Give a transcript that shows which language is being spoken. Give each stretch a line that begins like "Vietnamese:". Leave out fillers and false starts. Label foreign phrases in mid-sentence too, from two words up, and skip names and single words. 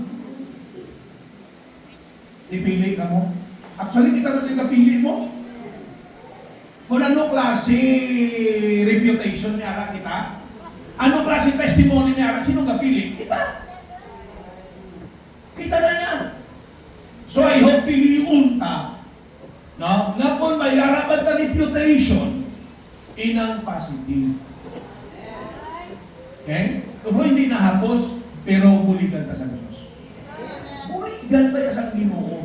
Hiligaynon: Ipili ka mo. Actually, kita na din kapili mo. Kung ano klase reputation niya kita,
English: ano klase testimony
Hiligaynon: niya, sino kapili? Kita. Kita na yan.
English: So I hope
Hiligaynon: piliun ta. No? Nga kung may harapan ta reputation, inang positive. Okay? Kung hindi nahapos, pero buligan ta sa Diyos. Buligan tayo sa Ginoo.